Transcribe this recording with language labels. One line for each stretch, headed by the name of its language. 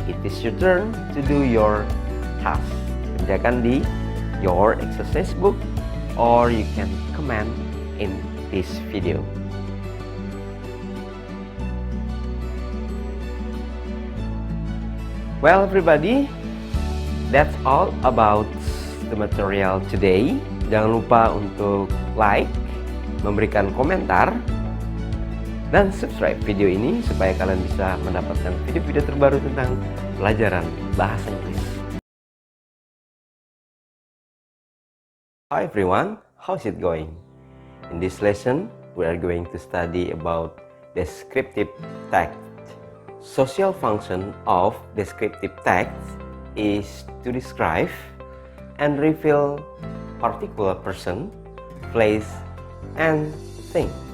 English: It is your turn to do your task.
Indonesian: Kerjakan di
English: your exercise book or you can comment in this video. Well everybody, that's all about the material today.
Indonesian: Jangan lupa untuk like, memberikan komentar, dan subscribe video ini supaya kalian bisa mendapatkan video-video terbaru tentang pelajaran bahasa Inggris.
English: Hi everyone, how's it going? In this lesson, we are going to study about descriptive text. Social function of descriptive text is to describe and reveal particular person, place, and thing.